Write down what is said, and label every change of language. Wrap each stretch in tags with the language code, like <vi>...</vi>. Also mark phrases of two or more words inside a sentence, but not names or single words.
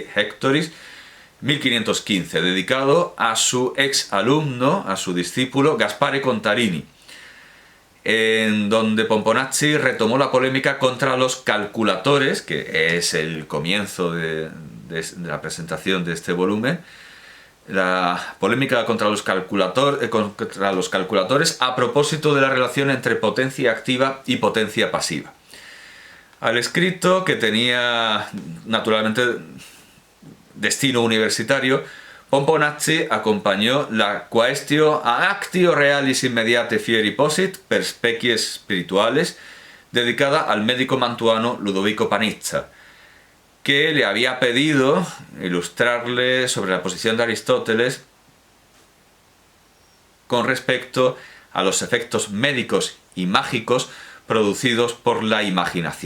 <es>Hectoris, 1515, dedicado a su ex alumno, a su discípulo Gaspare Contarini, en donde Pomponazzi retomó la polémica contra los calculadores, que es el comienzo de la presentación de este volumen, la polémica contra los calculadores a propósito de la relación entre potencia activa y potencia pasiva. Al escrito, que tenía naturalmente destino universitario, Pomponazzi acompañó la Quaestio a actio realis immediate fieri posit per species spirituales, dedicada al médico mantuano Ludovico Panizza, que le había pedido ilustrarle sobre la posición de Aristóteles con respecto a los efectos médicos y mágicos producidos por la imaginación.</es>